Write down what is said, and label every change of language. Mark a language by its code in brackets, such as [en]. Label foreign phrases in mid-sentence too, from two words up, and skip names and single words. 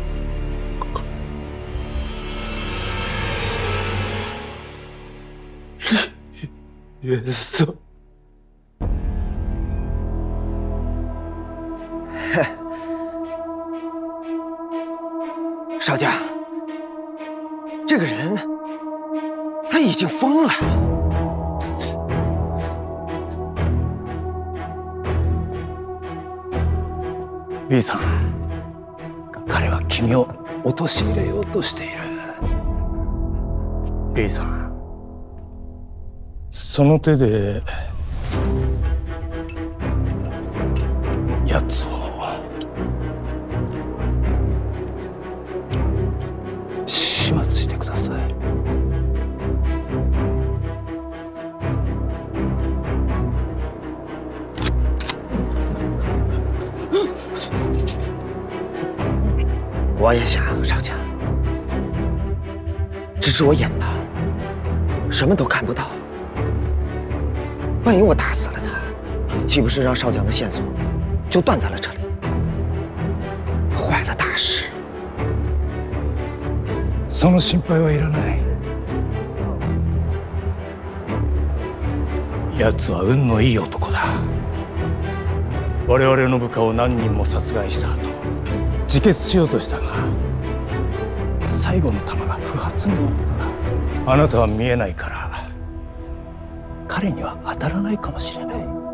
[zh] 约瑟。少将，这个人他已经疯了。 [ja] リーさん、彼は君を陥れようとしている。リーさん、その手で奴を始末してください。 [zh] 我也想，少将，只是我眼巴，什么都看不到。万一我打死了他，岂不是让少将的线索就断在了这里，坏了大事。 [ja] その心配はいらない。奴は運のいい男だ。我々の部下を何人も殺害した後、自決しようとしたが最後の弾が不発に終わった。あなたは見えないから彼には当たらないかもしれない。